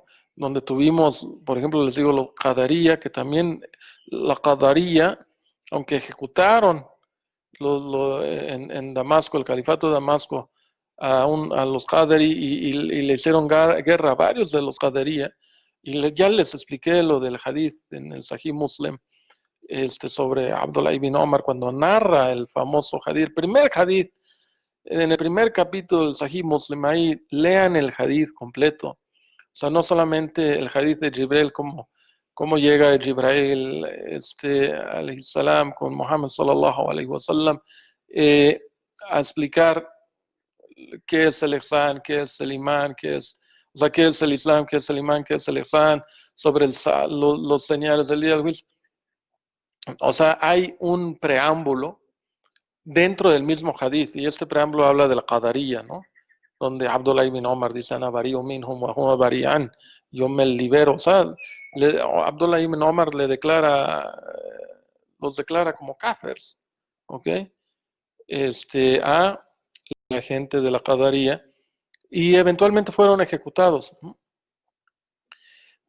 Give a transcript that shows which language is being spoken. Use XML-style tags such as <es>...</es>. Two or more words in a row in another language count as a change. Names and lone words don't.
<es>Donde tuvimos, por ejemplo, les digo, los Qadaría, que también la Qadaría, aunque ejecutaron en Damasco, el califato de Damasco, a los Qadari y le hicieron guerra a varios de los Qadaría, y ya les expliqué lo del hadith en el Sahih Muslim, sobre Abdullah ibn Omar, cuando narra el famoso hadith, el primer hadith, en el primer capítulo del Sahih Muslim, ahí lean el hadith completo. O sea, no solamente el hadith de Jibril, cómo llega Jibril,</es> <ar>عليه السلام,</ar> <es>con Muhammad</es> <ar>صلى الله عليه وسلم,</ar> <es>a explicar qué es el ihsan, qué es el imán, o sea, qué es el islam, qué es el imán, qué es el ihsan, sobre los señales del día del juicio. O sea, hay un preámbulo dentro del mismo hadith, y este preámbulo habla de la qadariyya, ¿no? Donde Abdullah ibn Omar dice,</es> <ar>أنا بريء منهم وهو بريء,</ar> <es>yo me libero. O sea, Abdullah ibn Omar los declara como kafirs, ¿ok? A la gente de la qadariyya, y eventualmente fueron ejecutados, ¿no?</es>